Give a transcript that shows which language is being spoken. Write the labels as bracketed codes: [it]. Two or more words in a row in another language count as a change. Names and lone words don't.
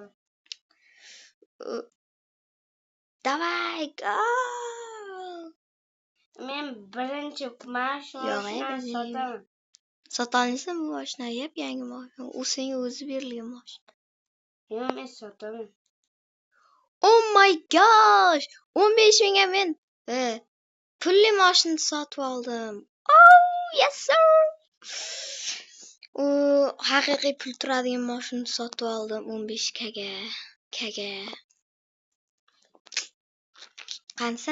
[en] Davay, go! [uz] Men birinchi mashinani sotaman. Sotolmaysan bu mashina, yangi mashina. U senga o'zi berilgan mashina. Yo'q, men sotaman. [en] Oh my gosh! [uz] 15 mingga men pulli mashina sotib oldim. [en] Oh, yes sir. [uz] Haqiqiy pul turadigan mashina sotib oldim 15 kaga. Qansan?